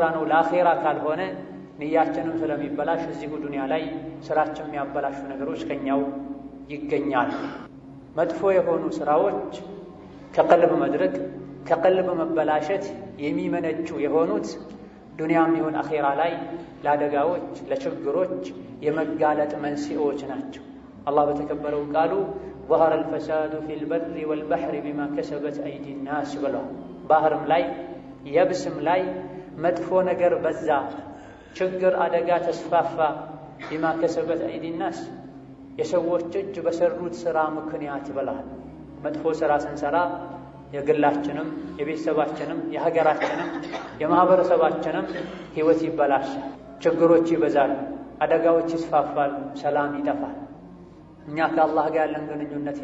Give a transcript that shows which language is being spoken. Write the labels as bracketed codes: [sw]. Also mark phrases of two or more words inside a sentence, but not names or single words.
[am] ነው ለአኼራ ካልሆነ ንያችንም ስለሚበላሽ እዚሁ ዱንያ ላይ ሥራችን የሚያበላሹ ነገሮች ከኛው ይገኛሉ። መጥፎ የሆኑ ሥራዎች ከቀልብ መድረቅ ከቀልብ መበላሸት የሚመነጩ የሆኑት ዱንያም ይሁን አኼራ ላይ ለአደጋዎች ለችግሮች የመጋለጥ መንስኤዎች ናቸው። አላህ በተከበረው ቃሉ [ar] ظهر الفساد في البر والبحر بما كسبت أيدي الناس [am] ብሏል። ባህርም ላይ የብስም ላይ መጥፎ ነገር በዛ፣ ችግር አደጋ ተስፋፋ። [ar] بما كسبت أيدي الناس [am] የሰዎች እጅ በሰሩት ሥራ ምክንያት ብለዋል። መጥፎ ሥራ ስንሰራ የግላችንም የቤተሰባችንም የሀገራችንም የማህበረሰባችንም ሕይወት ይበላሻል፣ ችግሮች ይበዛሉ፣ አደጋዎች ይስፋፋሉ፣ ሰላም ይጠፋል። እኛ ከአላህ ጋር ያለን ግንኙነት